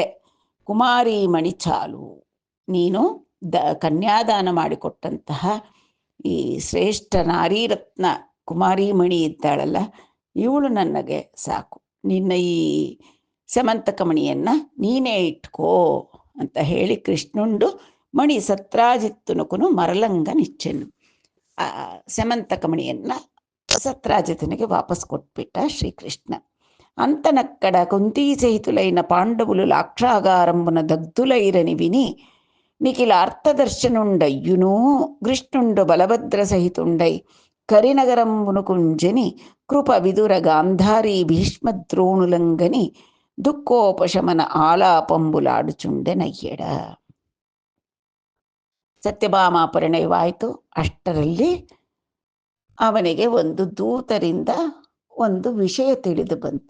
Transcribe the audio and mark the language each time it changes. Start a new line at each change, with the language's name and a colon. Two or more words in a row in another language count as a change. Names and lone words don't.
Kannada: ಕುಮಾರಿ ಮಣಿ ಚಾಲು, ನೀನು ಕನ್ಯಾದಾನ ಮಾಡಿಕೊಟ್ಟಂತಹ ಈ ಶ್ರೇಷ್ಠ ನಾರಿ ರತ್ನ ಕುಮಾರಿ ಮಣಿ ಇದ್ದಾಳಲ್ಲ, ಇವಳು ನನಗೆ ಸಾಕು. ನಿನ್ನ ಈ ಸ್ಯಮಂತಕ ಮಣಿಯನ್ನು ನೀನೇ ಇಟ್ಕೋ ಅಂತ ಹೇಳಿ
Telugu: కృష్ణుండు మణి సత్రాజిత్తునుకును మరలంగ నిచ్చెను.
Kannada: ಆ ಸ್ಯಮಂತಕ ಮಣಿಯನ್ನು ಸತ್ರಾಜಿತನಿಗೆ ವಾಪಸ್ ಕೊಟ್ಬಿಟ್ಟ ಶ್ರೀಕೃಷ್ಣ.
Telugu: అంతనక్కడ కుంతీ సహితులైన పాండవులు లాక్షాగారంబున దగ్ధులైరని విని నిఖిల అర్థదర్శనుండయ్యును కృష్ణుండు బలభద్ర సహితుండై కరినగరంబును కుంజని కృప విదుర గాంధారీ భీష్మద్రోణులంగని దుఃఖోపశమన ఆలాపంబులాడుచుండెనయ్యెడ.
Kannada: ಸತ್ಯಭಾಮ ಪರಿಣಯವಾಯಿತು. ಅಷ್ಟರಲ್ಲಿ ಅವನಿಗೆ ಒಂದು ದೂತರಿಂದ ಒಂದು ವಿಷಯ ತಿಳಿದು ಬಂತು.